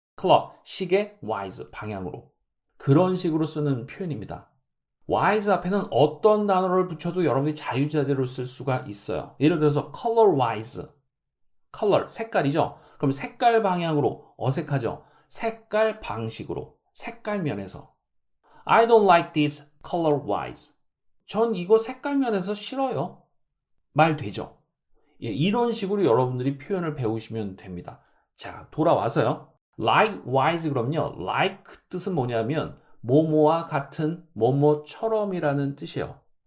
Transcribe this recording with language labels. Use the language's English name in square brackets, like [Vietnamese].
[Korean] clock, 시계, wise, 방향으로. 그런 식으로 쓰는 표현입니다. wise 앞에는 어떤 단어를 붙여도 여러분이 자유자재로 쓸 수가 있어요. 예를 들어서 color-wise, color, 색깔이죠. 그럼 색깔 방향으로 어색하죠. 색깔 방식으로, 색깔 면에서. [English] I don't like this color-wise. [Korean] 전 이거 색깔 면에서 싫어요. 말 되죠? 예, 이런 식으로 여러분들이 표현을 배우시면 됩니다. 자, 돌아와서요. likewise 그럼요. like 뜻은 뭐냐면 뭐뭐와 같은 뭐뭐처럼이라는 뜻이에요.